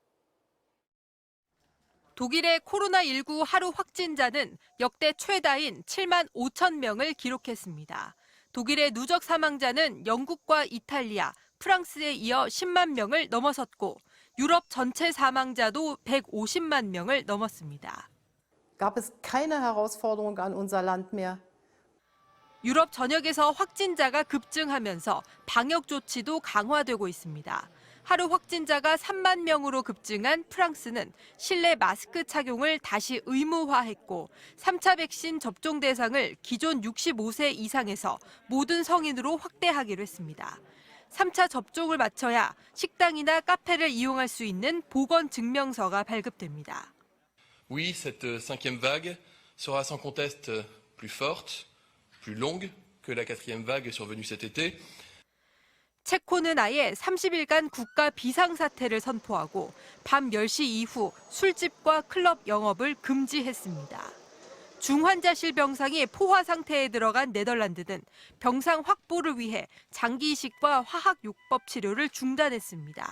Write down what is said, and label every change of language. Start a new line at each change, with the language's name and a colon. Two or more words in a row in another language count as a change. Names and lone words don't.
Korean: 독일의 코로나19 하루 확진자는 역대 최다인 7만 5천 명을 기록했습니다. 독일의 누적 사망자는 영국과 이탈리아, 프랑스에 이어 10만 명을 넘어섰고 유럽 전체 사망자도 150만 명을 넘었습니다.
German: Gab es keine Herausforderung an unser Land mehr.
Korean: 유럽 전역에서 확진자가 급증하면서 방역 조치도 강화되고 있습니다. 하루 확진자가 3만 명으로 급증한 프랑스는 실내 마스크 착용을 다시 의무화했고 3차 백신 접종 대상을 기존 65세 이상에서 모든 성인으로 확대하기로 했습니다. 3차 접종을 마쳐야 식당이나 카페를 이용할 수 있는 보건 증명서가 발급됩니다.
French: Oui, cette cinquième vague sera sans conteste plus forte, plus longue que la quatrième vague survenue cet été.
Korean: 체코는 아예 30일간 국가 비상사태를 선포하고 밤 10시 이후 술집과 클럽 영업을 금지했습니다. 중환자실 병상이 포화 상태에 들어간 네덜란드는 병상 확보를 위해 장기 이식과 화학요법 치료를 중단했습니다.